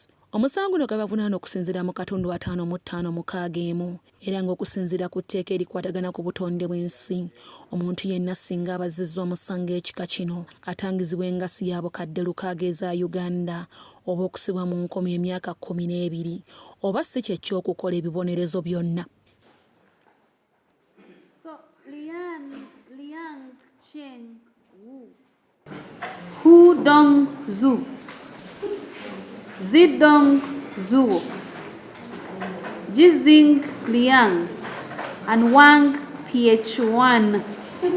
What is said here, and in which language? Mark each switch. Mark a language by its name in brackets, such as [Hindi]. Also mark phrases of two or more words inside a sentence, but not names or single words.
[Ganda] Omusango guno gwabavunaana okusinziira mu katundu 55 mu kaageemu era ng'okusinziira ku tteeka erikwatagana ku butonde bw'ensi omuntu yenna singa abazizza omusango ekika kino atangizibwa engassi ya bukadde 600 eza Uganda oba okusibwa mu nkomo emyaka 12 oba si kye ky'okukola ebibonerezo byonna. [English] So, Liang Cheng Hu Dong Zhu, Zidong Zhuo, Jizing Liang, and Wang PH1